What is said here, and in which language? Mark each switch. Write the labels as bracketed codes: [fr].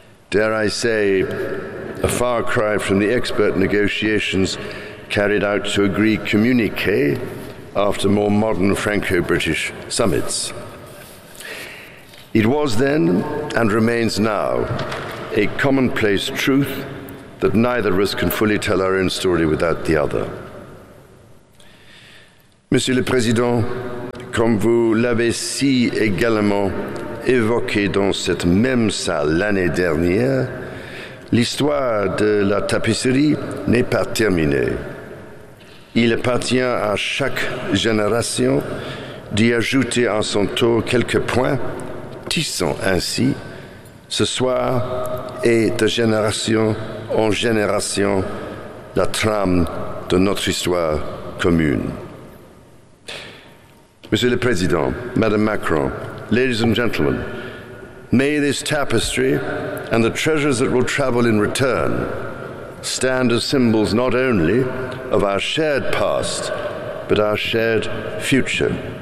[en] Dare I say, a far cry from the expert negotiations carried out to agree communique after more modern Franco-British summits. It was then, and remains now, a commonplace truth that neither of us can fully tell our own story without the other. Monsieur le Président, [fr] comme vous l'avez si également évoqué dans cette même salle l'année dernière, l'histoire de la tapisserie n'est pas terminée. Il appartient à chaque génération d'y ajouter à son tour quelques points, tissant ainsi, ce soir et de génération en génération, la trame de notre histoire commune. [en] Monsieur le Président, Madame Macron, ladies and gentlemen, may this tapestry and the treasures that will travel in return stand as symbols not only of our shared past, but our shared future.